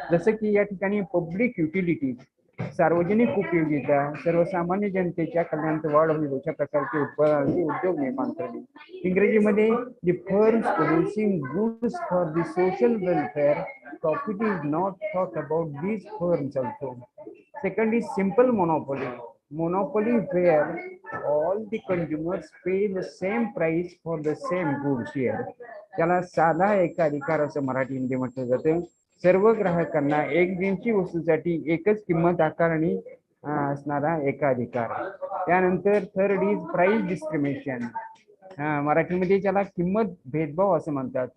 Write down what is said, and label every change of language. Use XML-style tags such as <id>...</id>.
<mr>जसं की या ठिकाणी पब्लिक युटिलिटी, सार्वजनिक उपयोगिता, सर्वसामान्य जनतेच्या कल्याणात वाढ होईल अशा प्रकारचे उत्पादनाचे उद्योग निर्माण करणे. इंग्रजीमध्ये</mr> <en>The firms producing goods for the social welfare, profit is not thought about these firms also. Second is simple monopoly. Monopoly where all the consumers pay the same price for the same goods here.</en> <mr>त्याला साधा एकाधिकार असं मराठीमध्ये म्हटलं जातं. सर्व ग्राहकांना एक दिवशी वस्तूसाठी एकच किंमत आकारणी असणारा एकाधिकार. त्यानंतर</mr> <en>Third is price discrimination.</en> <mr>मराठीमध्ये त्याला किंमत भेदभाव असं म्हणतात.</mr>